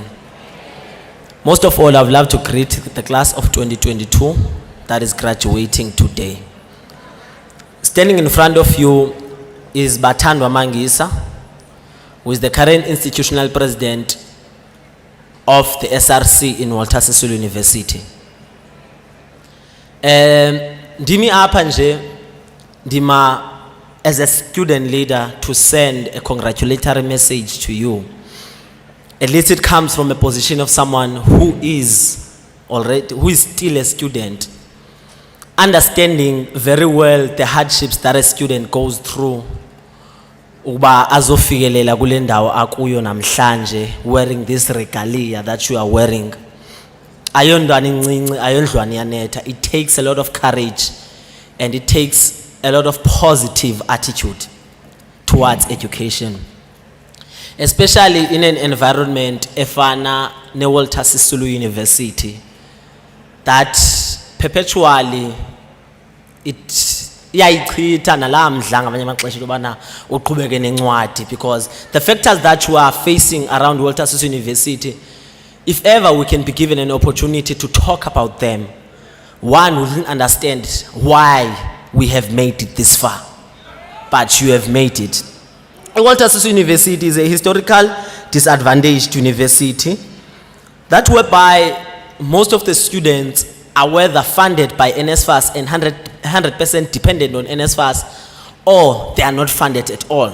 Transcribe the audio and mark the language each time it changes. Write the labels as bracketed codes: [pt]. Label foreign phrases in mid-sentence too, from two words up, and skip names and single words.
[en] Most of all, I would love to greet the class of 2022 that is graduating today. Standing in front of you is Bathandwa Mangisa, who is the current institutional president of the SRC in Walter Sisulu University. [xh] Ndimi apha nje, ndima [en] as a student leader to send a congratulatory message to you. At least it comes from a position of someone who is still a student, understanding very well the hardships that a student goes through [xh] uba azofikelela kule ndawo akuyo namhlanje, [en] wearing this regalia that you are wearing. [xh] Ayondwana incinci, ayondlwana iyanetha. [en] It takes a lot of courage and it takes a lot of positive attitude towards education, especially in an environment [xh] efana ne [en] Walter Sisulu University that perpetually [xh] iyayichitha nala mdla ngamanye amaxesha ubana uqhubeke nencwadi, [en] because the factors that you are facing around Walter Sisulu University, if ever we can be given an opportunity to talk about them, one wouldn't understand why we have made it this far, but you have made it. Walter Sisulu University is a historical disadvantaged university that whereby most of the students are whether funded by NSFAS and 100% dependent on NSFAS, or they are not funded at all.